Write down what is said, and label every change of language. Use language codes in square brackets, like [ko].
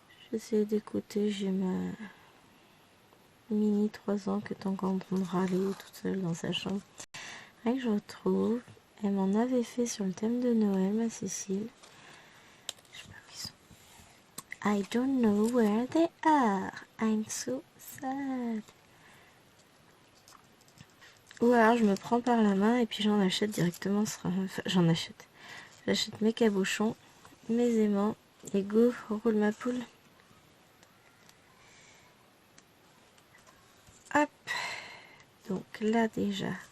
[fr] J'essaie d'écouter, j'ai ma mini 3 ans que tant qu'entendre râler toute seule dans sa chambre. Et que je retrouve, elle m'en avait fait sur le thème de Noël, ma Cécile. Je sais pas où ils sont. [en] I don't know where they are. I'm so sad. [fr] Ou alors je me prends par la main et puis j'en achète directement. Enfin, j'en achète. J'achète mes cabochons, mes aimants, et go, roule ma poule. Hop. Donc là déjà.